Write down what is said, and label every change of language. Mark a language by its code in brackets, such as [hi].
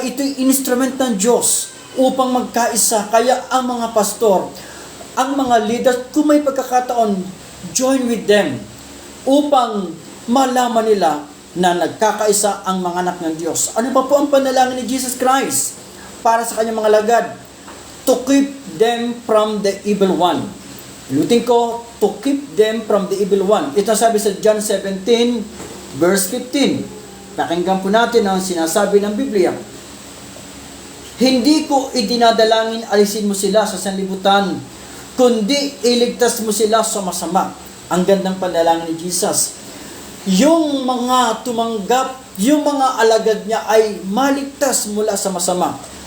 [tl] Ito'y instrument ng Diyos upang magkaisa. Kaya ang mga pastor, ang mga leaders, kung may pagkakataon, [en] join with them [tl] upang malaman nila na nagkakaisa ang mga anak ng Diyos. Ano pa po ang panalangin ni Jesus Christ para sa kanyang mga lagad? [en] To keep them from the evil one. [tl] Ilutin ko, [en] to keep them from the evil one. [tl] Ito sabi sa John 17, verse 15. Pakinggan po natin ang sinasabi ng Biblia. Hindi ko idinadalangin alisin mo sila sa sanlibutan, kundi iligtas mo sila sa masama. Ang gandang panalangin ni Jesus. Yung mga tumanggap, yung mga alagad niya ay maligtas mula sa masama.